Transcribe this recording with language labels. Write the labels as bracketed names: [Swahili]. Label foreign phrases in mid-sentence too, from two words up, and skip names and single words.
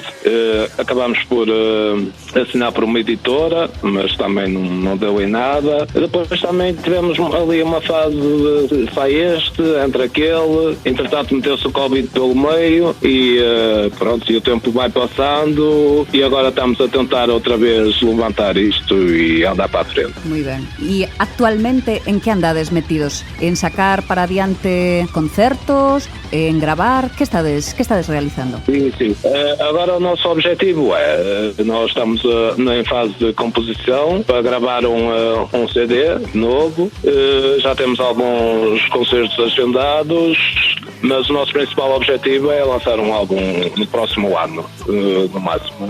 [Portuguese] Acabámos por assinar por uma editora, mas também não deu em nada. Depois também tivemos ali uma fase de sai este, entre aquele. Entretanto meteu-se o Covid pelo meio e pronto, e o tempo vai passando e agora estamos a tentar outra vez levantar isto e andar para a frente. [Galician] Moi ben. E actualmente en que andades metidos? En sacar para adiante concertos? En gravar? Que estades realizando? [Portuguese] Sim. Agora o nosso objetivo nós estamos em fase de composição para gravar um CD novo. Já temos alguns concertos agendados, mas o nosso principal objetivo é lançar um álbum no próximo ano, no máximo.